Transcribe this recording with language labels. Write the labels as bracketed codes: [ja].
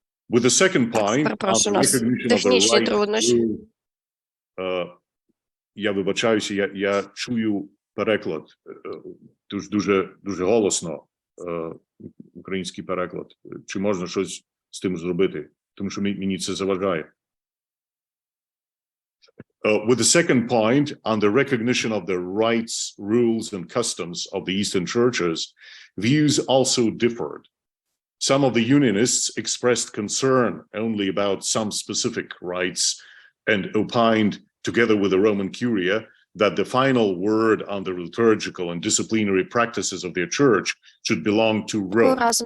[en] With the second point, on the recognition of the right to rule, [uk] я вибачаюся, я чую переклад, дуже голосно, український переклад. Чи можна щось з тим зробити? Тому що мені це заважає. [en] With the second point, on the recognition of the rights, rules, and customs of the Eastern churches, views also differed. Some of the Unionists expressed concern only about some specific rights and opined, together with the Roman Curia, that the final word on the liturgical and disciplinary practices of their church should belong to Rome.